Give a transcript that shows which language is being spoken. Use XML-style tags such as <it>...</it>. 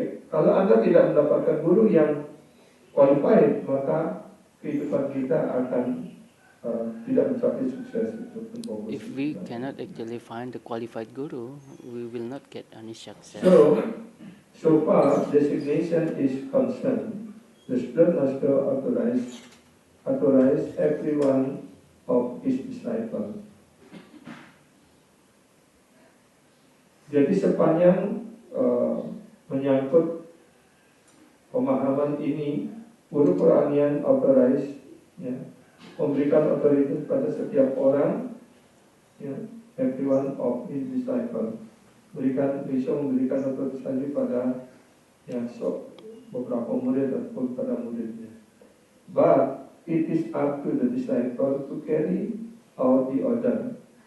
<id>Kalau Anda tidak mendapatkan guru yang qualified, maka kehidupan kita akan tidak mencapai sukses.</id> <en>If we cannot actually find the qualified guru, we will not get any success. So far designation is concerned, the Supreme Master authorized every one of his disciples.</en> <id>Jadi sepanjang menyangkut pemahaman ini, guru peranian authorized, ya, memberikan otoritas pada setiap orang, ya,</id> <en>everyone of his disciple.</en> <id>Bisa memberikan otoritas pada, ya, beberapa murid ataupun pada muridnya.</id> <en>But it is up to the disciple to carry out the order.</en>